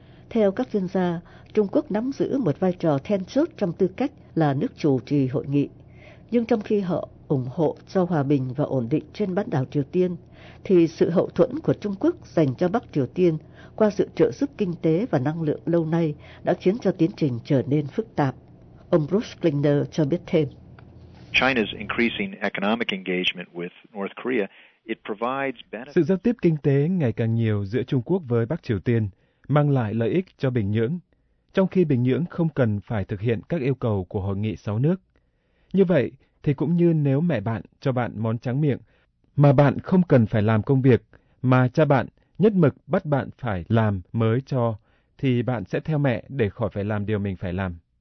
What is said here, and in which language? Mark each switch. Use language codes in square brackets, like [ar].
[vi] Theo các chuyên gia, Trung Quốc nắm giữ một vai trò then chốt trong tư cách là nước chủ trì hội nghị. Nhưng trong khi họ ủng hộ cho hòa bình và ổn định trên bán đảo Triều Tiên, thì sự hậu thuẫn của Trung Quốc dành cho Bắc Triều Tiên qua sự trợ giúp kinh tế và năng lượng lâu nay đã khiến cho tiến trình trở nên phức tạp. Ông Bruce Klinger cho biết thêm. [en] China's increasing economic engagement with North Korea, it provides benefits. [vi] Sự giao tiếp kinh tế ngày càng nhiều giữa Trung Quốc với Bắc Triều Tiên mang lại lợi ích cho Bình Nhưỡng, trong khi Bình Nhưỡng không cần phải thực hiện các yêu cầu của hội nghị 6 nước. Như vậy thì cũng như nếu mẹ bạn cho bạn món tráng miệng mà bạn không cần phải làm công việc mà cha bạn nhất mực bắt bạn phải làm mới cho, thì bạn sẽ theo mẹ để khỏi phải làm điều mình phải làm.